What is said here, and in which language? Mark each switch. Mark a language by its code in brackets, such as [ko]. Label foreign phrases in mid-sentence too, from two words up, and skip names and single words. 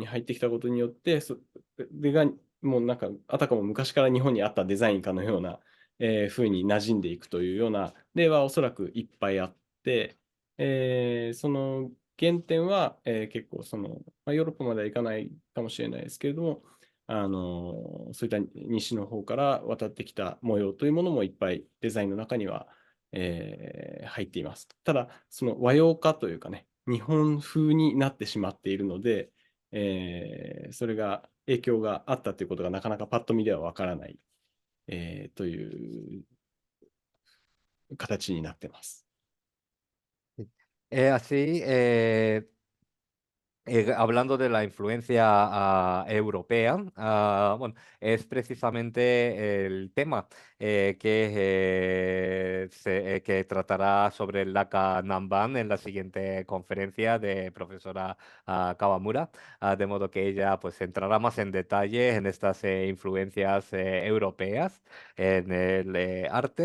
[ja] 入ってきたことによって、それがもうなんか、あたかも昔から日本にあったデザインかのような、風に馴染んでいくというような例はおそらくいっぱいあって、その原点は、結構ヨーロッパまではいかないかもしれないですけれども、そういった西の方から渡ってきた模様というものもいっぱいデザインの中には、入っています。ただ、その和様化というかね、日本風になってしまっているので、それが影響があったということがなかなかパッと見ではわからない、という形になっています。 [es] Así, hablando de la influencia europea, bueno, es precisamente el tema que tratará sobre el Laka Namban en la siguiente conferencia de profesora Kawamura, de modo que ella pues entrará más en detalle en estas influencias europeas en el arte.